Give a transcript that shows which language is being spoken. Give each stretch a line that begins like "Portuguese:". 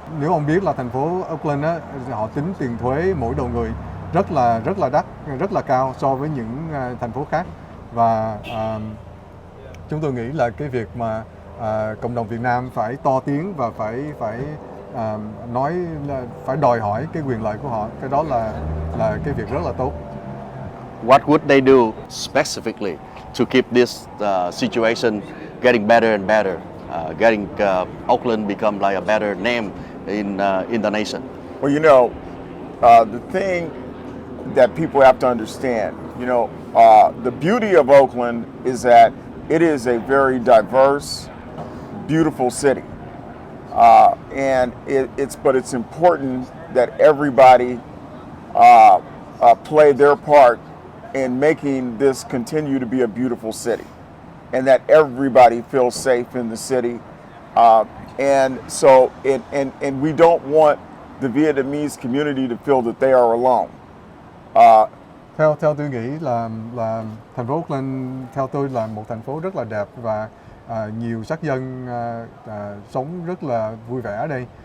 Vietnamese: Nếu ông biết là thành phố Oakland á, họ tính tiền thuế mỗi đầu người rất là đắt, rất là cao so với những thành phố khác, và chúng tôi nghĩ là cái việc mà cộng đồng Việt Nam phải to tiếng và phải nói là phải đòi hỏi cái quyền lợi của họ, cái đó là cái việc rất là tốt.
English: What would they do specifically to keep this situation getting better and better, getting Oakland become like a better name in the nation? Well, you know, the thing that people have to understand, you know, the beauty of Oakland is that it is a very diverse, beautiful city, and it's important that everybody play their part in making this continue to be a beautiful city, and that everybody feels safe in the city. And so, and we don't want the Vietnamese community to feel that they are alone.
Vietnamese: Theo tôi nghĩ là thành phố Oakland theo tôi là một thành phố rất là đẹp và nhiều sắc dân sống rất là vui vẻ ở đây.